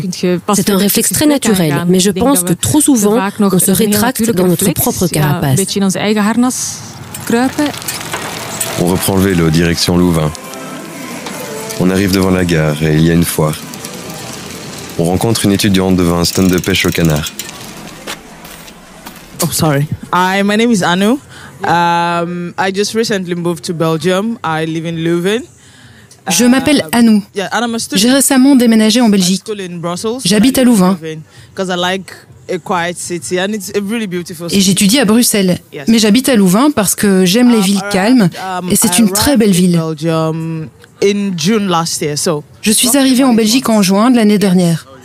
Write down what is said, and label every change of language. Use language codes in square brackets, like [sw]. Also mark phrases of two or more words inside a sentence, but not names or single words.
[fr] C'est un réflexe très naturel, mais je pense que trop souvent, on se rétracte dans notre propre carapace. On reprend le vélo, direction Louvain. On arrive devant la gare et il y a une foire. On rencontre une étudiante devant un stand de pêche au canard. [en] Oh, sorry. My name is Anu. I just recently moved to Belgium. I live in Leuven. [fr] Je m'appelle Anou. J'ai récemment déménagé en Belgique. J'habite à Louvain. Et j'étudie à Bruxelles. Mais j'habite à Louvain parce que j'aime les villes calmes et c'est une très belle ville. Je suis arrivée en Belgique en juin de l'année dernière.